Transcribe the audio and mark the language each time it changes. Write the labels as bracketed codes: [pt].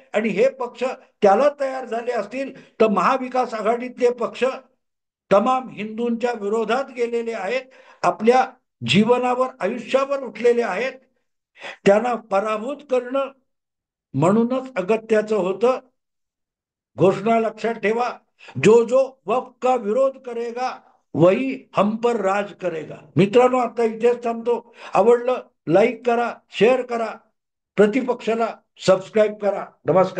[mr] आणि हे पक्ष त्याला तयार झाले असतील तर महाविकास आघाडीतले पक्ष तमाम हिंदूंच्या विरोधात गेलेले आहेत, आपल्या जीवनावर, आयुष्यावर उठलेले आहेत. त्यांना पराभूत करणं म्हणूनच अगत्याचं होतं. घोषणा लक्षात ठेवा, [hi] जो जो वक्फ का विरोध करेगा वही हम पर राज करेगा. [mr] मित्रांनो, आता इथेच थांबतो. आवडलं लाईक करा, शेअर करा, प्रतिपक्षाला सबस्क्राईब करा. नमस्कार.